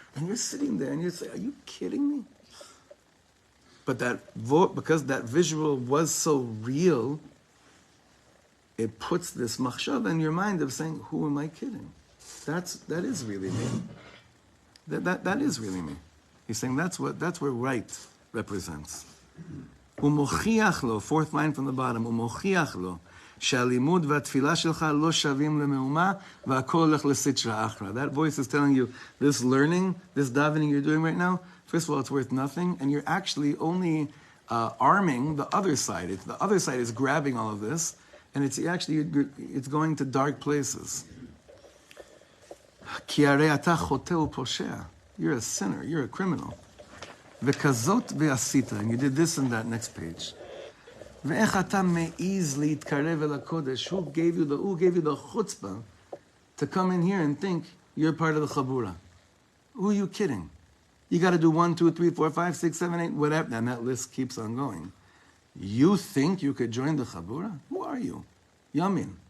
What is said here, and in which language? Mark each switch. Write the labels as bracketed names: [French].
[English] And you're sitting there and you're saying, are you kidding me? But because that visual was so real, it puts this machshava in your mind of saying, who am I kidding? That is really me. That is really me. He's saying that's where right represents. [Hebrew] Umochiach lo, [English] fourth line from the bottom, [Hebrew] umochiach lo, שהלימוד והתפילה שלך לא שווים למהומה והכל הולך לסטרה אחרא. [English] That voice is telling you, this learning, this davening you're doing right now, first of all, it's worth nothing, and you're actually only arming the other side. The other side is grabbing all of this, and it's going to dark places. [Hebrew] כי הרי אתה חוטא ופושע. [English] You're a sinner, you're a criminal. [Hebrew] וכזאת ועשית, [English] and you did this and that, next page. [Hebrew] ואיך אתה מעיז להתקרב אל הקודש? [English] Who gave you the chutzpah to come in here and think you're part of the chabura? Who are you kidding? You got to do 1, 2, 3, 4, 5, 6, 7, 8, whatever, and that list keeps on going. You think you could join the chabura? Who are you? Yamin.